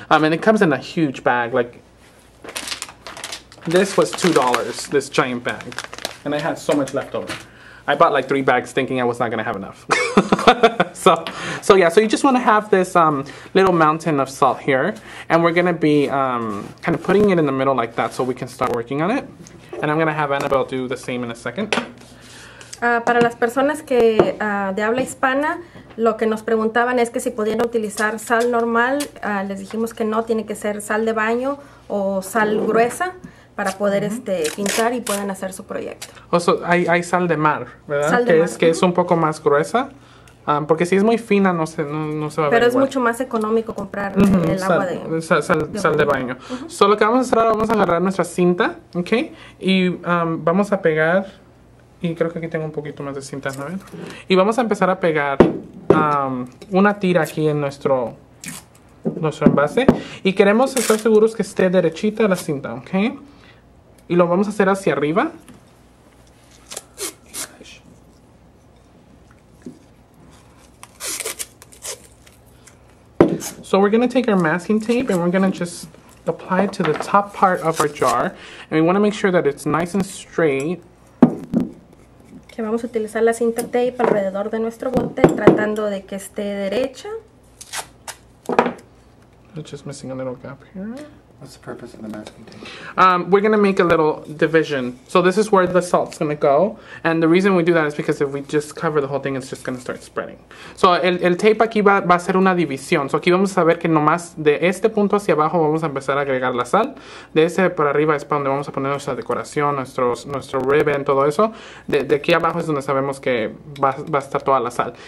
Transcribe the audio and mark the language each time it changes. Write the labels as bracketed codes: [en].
[en] And it comes in a huge bag. Like, this was $2, this giant bag. And I had so much left over. I bought like 3 bags thinking I was not gonna have enough. so yeah, so you just want to have this little mountain of salt here, and we're gonna be kind of putting it in the middle like that so we can start working on it. And I'm gonna have Annabelle do the same in a second. [es] Para las personas que de habla hispana, lo que nos preguntaban es que si podían utilizar sal normal. Les dijimos que no, tiene que ser sal de baño o sal gruesa para poder pintar y puedan hacer su proyecto. Hay sal de mar, ¿verdad? Sal de mar. Que es un poco más gruesa. Porque si es muy fina no se va a ver. Pero es igual. Mucho más económico comprar el agua de sal de baño. So, lo que vamos a hacer ahora, vamos a agarrar nuestra cinta, ¿ok? Y vamos a pegar, y creo que aquí tengo un poquito más de cinta, ¿no? Y vamos a empezar a pegar una tira aquí en nuestro envase. Y queremos estar seguros que esté derechita la cinta, ¿ok? Y lo vamos a hacer hacia arriba. [en] So we're going to take our masking tape and we're going to just apply it to the top part of our jar. And we want to make sure that it's nice and straight. [es] Que vamos a utilizar la cinta tape alrededor de nuestro bote, tratando de que esté derecha. [en] It's just missing a little gap here. What's the purpose of the masking tape? We're going to make a little division. So this is where the salt's going to go. And the reason we do that is because if we just cover the whole thing, it's just going to start spreading. [es] So el tape aquí va a ser una división. So aquí vamos a ver que nomás de este punto hacia abajo vamos a empezar a agregar la sal. De ese para arriba es para donde vamos a poner nuestra decoración, nuestro ribbon, todo eso. De aquí abajo es donde sabemos que va a estar toda la sal.